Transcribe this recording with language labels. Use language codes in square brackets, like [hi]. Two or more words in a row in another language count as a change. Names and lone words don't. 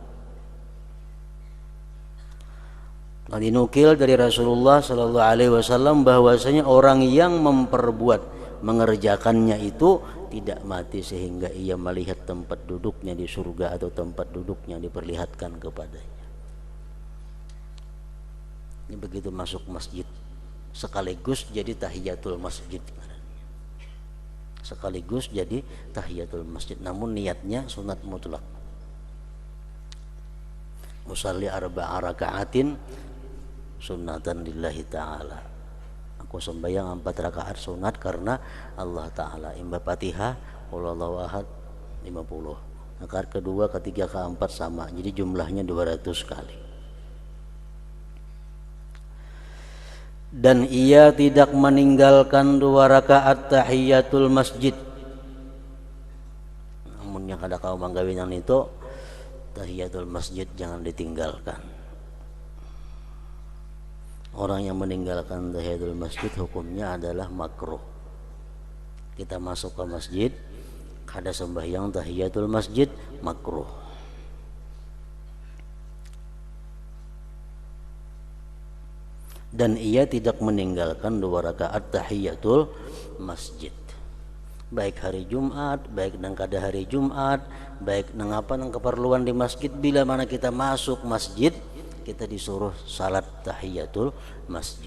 [id] Dinukil dari Rasulullah sallallahu alaihi wasallam bahwasanya orang yang mengerjakannya itu tidak mati sehingga ia melihat tempat duduknya di surga atau tempat duduknya diperlihatkan kepadanya. Ini begitu masuk masjid sekaligus jadi tahiyatul masjid. Sekaligus jadi tahiyatul masjid, namun niatnya sunat mutlak. [ar] أصلي أربع ركعات سنة لله تعالى. [id] Aku sembahyang 4 rakaat sunat karena Allah Ta'ala. Imba Fatihah, [ar] قل هو الله أحد 50. [id] Rakaat kedua, ketiga, keempat sama. Jadi jumlahnya 200 kali. Dan ia tidak meninggalkan 2 rakaat tahiyatul masjid. [bjn] Namun yang kada kau manggawinan itu tahiyatul masjid jangan ditinggalkan. [id] Orang yang meninggalkan tahiyatul masjid hukumnya adalah makruh. Kita masuk ke masjid kada sembahyang tahiyatul masjid, makruh. Dan ia tidak meninggalkan 2 rakaat tahiyatul masjid. Baik hari Jumat, baik nang kada hari Jumat, baik nang apa nang keperluan di masjid, bila mana kita masuk masjid kita disuruh salat tahiyatul masjid.